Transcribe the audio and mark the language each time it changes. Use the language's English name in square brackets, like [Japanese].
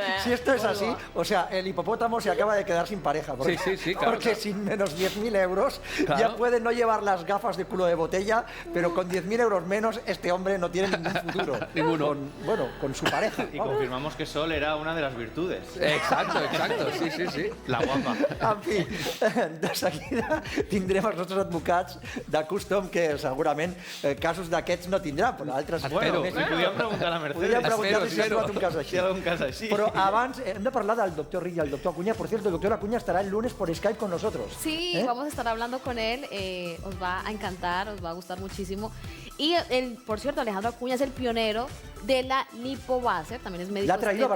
[Spanish] Si esto es así, o sea, el hipopótamo se acaba de quedar sin pareja. Porque, Sí, claro. Porque sin menos 10.000 euros ya puede no llevar las gafas de culo de botella, pero con 10.000 euros menos este hombre no tiene ningún futuro. Ninguno. Con su pareja. Y confirmamos que Sol era una de las virtudes. Exacto, sí. La guapa. [Catalan] En fi, de seguida tindrem els nostres advocats de custom que segurament casos d'aquests no tindran, però altres... Bueno, si podíem preguntar a la Mercedes. Podríem preguntar si has trobat un cas així. Si hi ha algun cas així. Però abans hem de parlar del doctor Rick y el doctor Acuña. [Spanish] Por cierto, el doctor Acuña estará el lunes por Skype con nosotros. Sí, vamos a estar hablando con él. Os va a encantar, os va a gustar muchísimo. Y por cierto, Alejandro Acuña es el pionero de la lipobaser, también es médico. ¿La ha traído a